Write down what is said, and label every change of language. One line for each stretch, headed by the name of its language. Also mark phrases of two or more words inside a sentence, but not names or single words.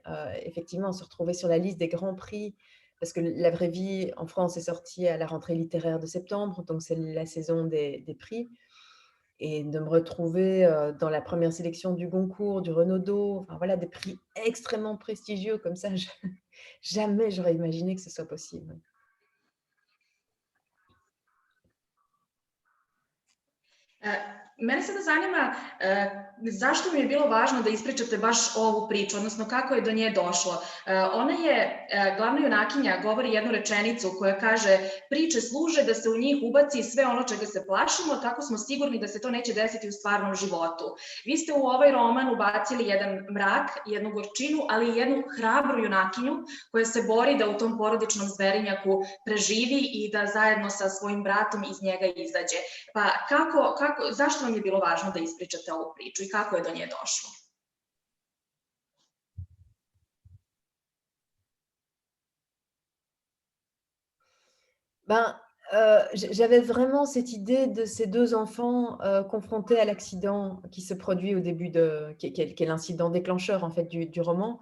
French: Effectivement, se retrouver sur la liste des grands prix, parce que La Vraie Vie en France est sortie à la rentrée littéraire de septembre, donc c'est la saison des prix. Et de me retrouver dans la première sélection du Goncourt, du Renaudot, enfin voilà, des prix extrêmement prestigieux comme ça, jamais j'aurais imaginé que ce soit possible.
Serbian: Mene sada zanima zašto mi je bilo važno da ispričate baš ovu priču, odnosno kako je do nje došlo. Ona je, glavna junakinja govori jednu rečenicu koja kaže priče služe da se u njih ubaci sve ono čega se plašimo, tako smo sigurni da se to neće desiti u stvarnom životu. Vi ste u ovaj roman ubacili jedan mrak, jednu gorčinu, ali i jednu hrabru junakinju koja se bori da u tom porodičnom zverinjaku preživi i da zajedno sa svojim bratom iz njega izađe. Pa zašto vam je bilo važno da ispričate ovu priču i kako je do nje došlo?
French: J'avais vraiment cette idée de ces deux enfants confrontés à l'accident qui se produit au début qui est l'incident déclencheur en fait du roman.